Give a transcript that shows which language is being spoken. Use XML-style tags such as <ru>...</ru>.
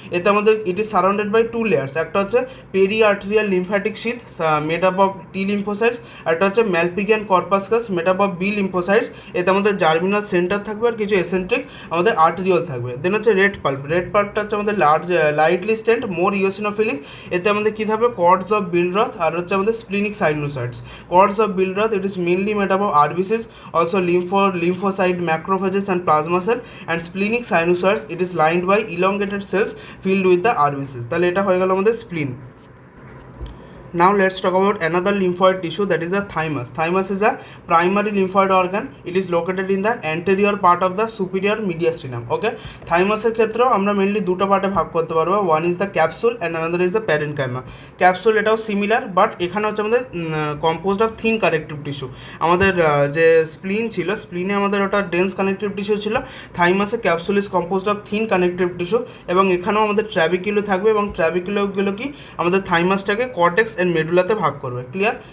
<bn>এতে আমাদের</bn> <en>It is surrounded by two layers. একটা হচ্ছে peri arterial lymphatic sheath made up of T lymphocytes, একটা হচ্ছে Malpighian corpuscles made up of B lymphocytes.</en> <bn>এতে আমাদের জার্মিনাল সেন্টার থাকবে আর কিছু এসেন্ট্রিক আমাদের আর্টেরিয়াল থাকবে। দেন হচ্ছে রেড পাল্প। রেড পাল্পটা হচ্ছে আমাদের</bn> <en>Lightly stained, more eosinophilic.</en> <bn>এতে আমাদের কী থাকবে? কর্ডস অফ বিলরথ আর হচ্ছে আমাদের splenic সাইনোসয়েডস।</bn> <en>Cords of Billroth it is mainly made up of RBCs, also lymphocyte, macrophages and plasma cell, and splenic sinusoids it is lined by elongated cells filled with the RBCs.</en> <bn>তাহলে এটা হয়ে গেল আমাদের স্প্লিন।</bn> <en>Now let's talk about another lymphoid tissue, that is the thymus. Thymus is a primary lymphoid organ. It is located in the anterior part of the superior mediastinum.</en> <bn>Okay, thymus এর ক্ষেত্রেও আমরা mainly দুটো পার্টে ভাগ করতে পারবো।</bn> <en>One is the capsule and another is the parenchyma. Capsule এটাও similar, but</en> <bn>এখানে হচ্ছে আমাদের</bn> <en>Composed of thin connective tissue.</en> <bn>আমাদের যে স্প্লিন ছিল, স্প্লিনে আমাদের ওটা ডেন্স কানেক্টিভ টিস্যু ছিল। থাইমাসে</bn> <en>capsule is composed of thin connective tissue,</en> <bn>এবং এখানেও আমাদের ট্র্যাবিকুলো থাকবে, এবং ট্র্যাবিকুলোগুলো কি আমাদের থাইমাসটাকে কর্টেক্স এন্ড মেডুলাতে ভাগ করবে। ক্লিয়ার?</bn>